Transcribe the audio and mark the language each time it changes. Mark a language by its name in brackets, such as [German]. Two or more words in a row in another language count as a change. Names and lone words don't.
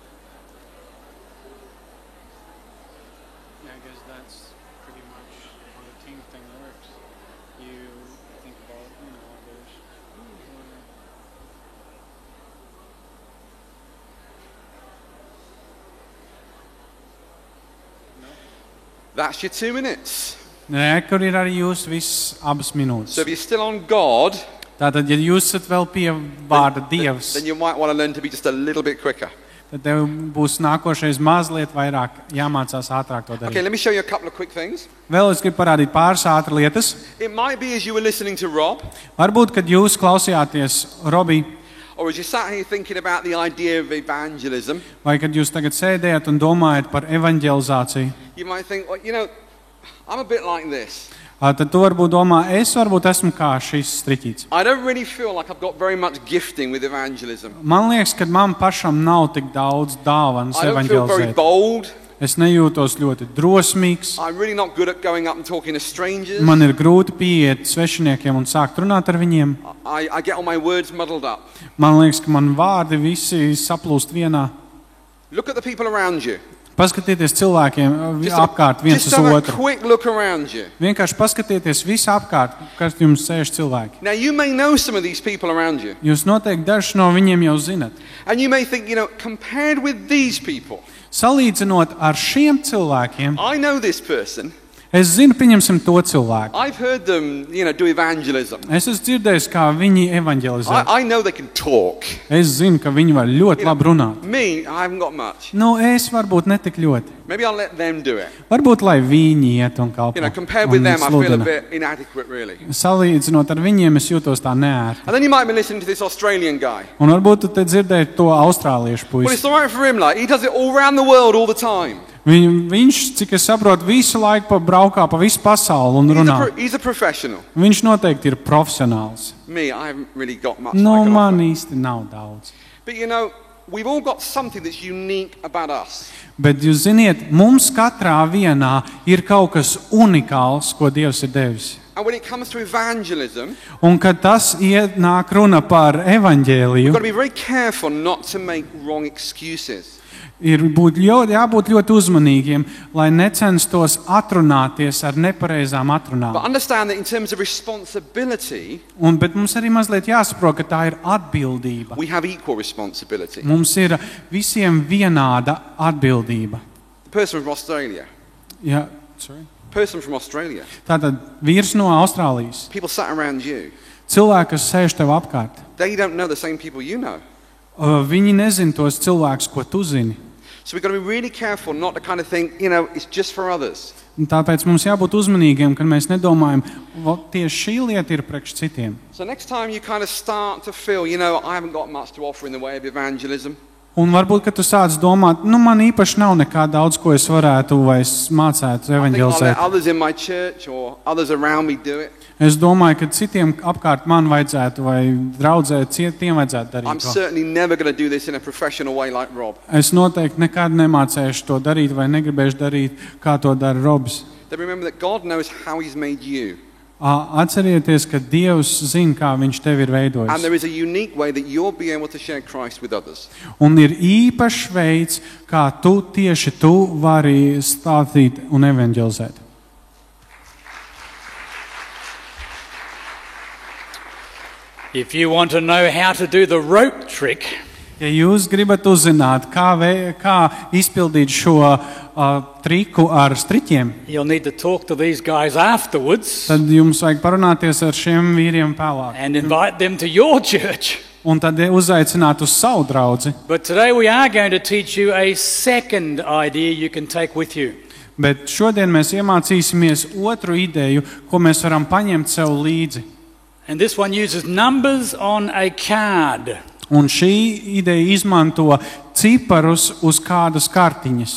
[English] Yeah, I guess that's pretty much all the team thing works. You think about, there's That's your 2 minutes. [Latvian] Nē, kur ir arī jūs viss abas minūtes. [English] So if you're still on God, [Latvian] Tātad, ja jūs esat vēl pie vārda Dievs, [English] then you might want to learn to be just a little bit quicker. [Latvian] tad tev būs nākošais mazliet vairāk jāmācās ātrāk to darīt. [English] Okay, let me show you a couple of quick things. [Latvian] Vēl es gribu parādīt pāris ātras lietas. [English] It might be as you were listening to Rob, [Latvian] Varbūt, kad jūs klausījāties Robī, [English] or as you sat here thinking about the idea of evangelism, [Latvian] vai kad jūs tagad sēdējat un domājat par evanģelizāciju, [English] you might think, well, you know, I'm a bit like this. [Latvian] tad tu varbūt domā, es varbūt esmu kā šis striķīts. [English] I don't really feel like I've got very much gifting with evangelism. [Latvian] Man liekas, ka man pašam nav tik daudz dāvanas [English] I don't feel very [Latvian] evanģelizēt. [English] bold. [Latvian] Es nejūtos ļoti drosmīgs. [English] I'm really not good at going up and talking to strangers. [Latvian] Man ir grūti pieiet svešiniekiem un sākt runāt ar viņiem. [English] I get all my words muddled up. [Latvian] Man liekas, ka man vārdi visi saplūst vienā. [English] Look at the people around you. [Latvian] Paskatieties cilvēkiem apkārt viens [English] Just [Latvian] uz [English] have a [Latvian] otru. [English] quick look around you. [Latvian] Vienkārši paskatieties visu apkārt, kas jums sēž cilvēki. [English] Now, you may know some of these people around you. [Latvian] Jūs noteikti dažus no viņiem jau zinat. [English] And you may think, you know, compared with these people, [Latvian] Salīdzinot ar šiem cilvēkiem, [English] I know this person. [Latvian] es zinu, pieņemsim to cilvēku. [English] I've heard them, you know, do evangelism. [Latvian] Es esmu dzirdējis, kā viņi evanģelizē. [English] I know they can talk. [Latvian] Es zinu, ka viņi var ļoti labi runāt. [English] Me, I haven't got much. [Latvian] Nu, es varbūt netik ļoti. [English] Maybe I'll let them do it. [Latvian] Varbūt, lai viņi iet un kalpo. [English] You know, compared with [Latvian] un [English] them, I feel a [Latvian] sludina. [English] bit inadequate, really. [Latvian] Salīdzinot ar viņiem, es jūtos tā neērti. [English] And then you might be listening to this Australian guy. [Latvian] Un varbūt tu te dzirdēji to austrāliešu [English] Well, [Latvian] puisi. [English] it's all right for him, like, he does it all around the world all the time. [Latvian] Viņš, cik es saprotu, visu laiku braukā pa visu pasauli un runā. [English] He's a professional. [Latvian] Viņš noteikti ir profesionāls. [English] Me, I haven't really got much. [Latvian] Nu, [English] I can [Latvian] man [English] offer. [Latvian] īsti nav daudz. [English] But you know, we've all got something that's unique about us. [Latvian] Bet jūs ziniet, mums katrā vienā ir kaut kas unikāls, ko Dievs ir devis. [English] And when it comes to evangelism, [Latvian] Un kad tas ienāk runa par [English] we've [Latvian] evaņģēliju, [English] got to be very careful not to make wrong excuses. [Latvian] ir jābūt ļoti uzmanīgiem, lai necenstos atrunāties ar nepareizām [English] But [Latvian] atrunām. [English] understand that in terms of responsibility, [Latvian] Bet mums arī mazliet jāsaprot, ka tā ir atbildība. [English] we have equal responsibility. [Latvian] Mums ir visiem vienāda atbildība. [English] The person from Australia. [Latvian] Ja, sorry. [English] Person from Australia. [Latvian] Tātad vīrs no Austrālijas, [English] People sat around you. [Latvian] cilvēki, kas sēž tev apkārt, [English] They don't know the same people you know. [Latvian] viņi nezina tos cilvēkus, ko tu zini. [English] So we've got to be really careful not to kind of think, you know, it's just for others. [Latvian] Un tāpēc mums jābūt uzmanīgiem, kad mēs nedomājam, tieši šī lieta ir priekš citiem. [English] So next time you kind of start to feel, you know, I haven't got much to offer in the way of evangelism. [Latvian] Un varbūt, ka tu sāc domāt, nu man īpaši nav nekā daudz, ko es varētu vai es mācētu [English] I think I'll let [Latvian] evaņģelizēt. [English] others in my church or others around me do it. [Latvian] Es domāju, ka citiem apkārt man vajadzētu vai draudzē, tiem vajadzētu [English] I'm [Latvian] darīt to. [English] certainly never going to do this in a professional way like Rob. [Latvian] Es noteikti nekad nemācēšu to darīt vai negribēšu darīt, kā to dara Robs. [English] Then remember that God knows how He's made you. [Latvian] Atcerieties, ka Dievs zina, kā viņš tevi ir [English] And [Latvian] veidojis. [English] there is a unique way that you'll be able to share Christ with others. [Latvian] Un ir īpašs veids, kā tieši tu vari stāstīt un evaņģelizēt. [English] If you want to know how to do the rope trick, [Latvian] Ja jūs gribat uzzināt, kā izpildīt šo triku ar striķiem, [English] you'll need to talk to these guys afterwards [Latvian] tad jums vajag parunāties ar šiem vīriem vēlāk. [English] and invite them to your church. [Latvian] Un tad uzaicināt uz savu draudzi. [English] But today we are going to teach you a second idea you can take with you. [Latvian] Bet šodien mēs iemācīsimies otru ideju, ko mēs varam paņemt sev līdzi. [English] And this one uses numbers on a card. [Latvian] Un šī ideja izmanto ciparus uz kādas kartiņas.